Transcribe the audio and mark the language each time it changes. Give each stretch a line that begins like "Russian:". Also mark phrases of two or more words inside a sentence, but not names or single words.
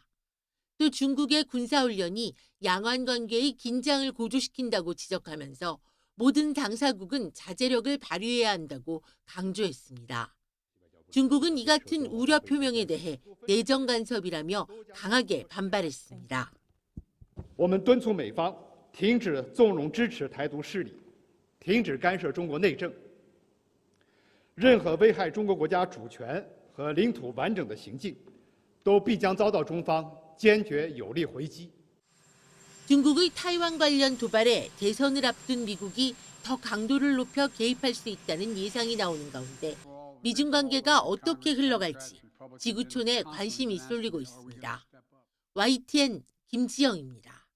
Korean: 또 중국의 군사훈련이 양안 관계의 긴장을 고조시킨다고 지적하면서 모든 당사국은 자제력을 발휘해야 한다고 강조했습니다. 중국은 이 같은 우려 표명에 대해 내정 간섭이라며 강하게 반발했습니다.
Chinese: 我们敦促美方停止纵容支持台独势力，停止干涉中国内政。任何危害中国国家主权和领土完整的行径，都必将遭到中方坚决有力回击。
Korean: 중국의 타이완 관련 도발에 대선을 앞둔 미국이 더 강도를 높여 개입할 수 있다는 예상이 나오는 가운데 미중 관계가 어떻게 흘러갈지 지구촌에 관심이 쏠리고 있습니다. YTN 김지영입니다.